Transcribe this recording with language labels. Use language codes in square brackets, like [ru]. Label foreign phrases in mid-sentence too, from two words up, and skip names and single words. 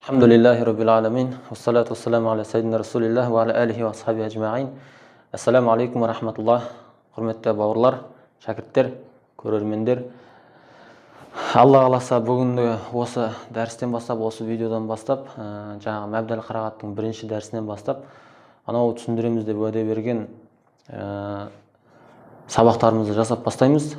[ar] الحمد لله رب العالمين. والصلاة والسلام على سيدنا رسول الله وعلى آله وأصحابه أجمعين. السلام عليكم ورحمة الله. [kk] Құрметті бауырлар, шәкірттер, көрермендер. Алла қаласа бүгінгі осы дәрістен бастап, осы видеодан бастап, жаңағы Мәбдәл қырағаттың бірінші дәрісінен бастап, анау түсіндіреміз деп уәде берген сабақтарымызды жасап бастаймыз.